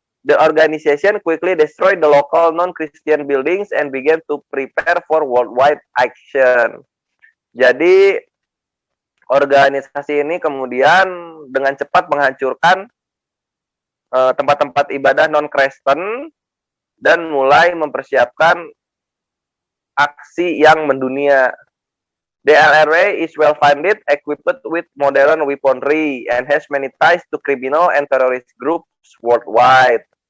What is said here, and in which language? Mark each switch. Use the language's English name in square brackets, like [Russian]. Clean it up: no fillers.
[English] The organization quickly destroyed the local non-Christian buildings and began to prepare for worldwide action. [Indonesian] Jadi organisasi ini kemudian dengan cepat menghancurkan tempat-tempat ibadah non-Kristen dan mulai mempersiapkan aksi yang mendunia. [English] The LRA is well-funded, equipped with modern weaponry, and has many ties to criminal and terrorist groups worldwide.